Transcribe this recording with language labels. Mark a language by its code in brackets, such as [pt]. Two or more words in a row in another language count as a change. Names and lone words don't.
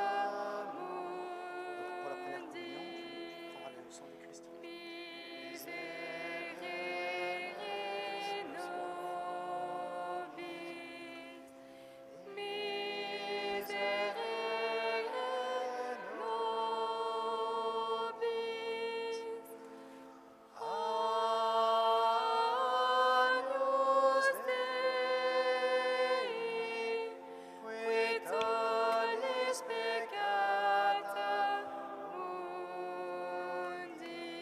[fr] Pour la première communion, mundi, tu prendras le sang du Christ. [la] miserere nobis, miserere nobis. Agnus Dei, qui tollis peccata mundi,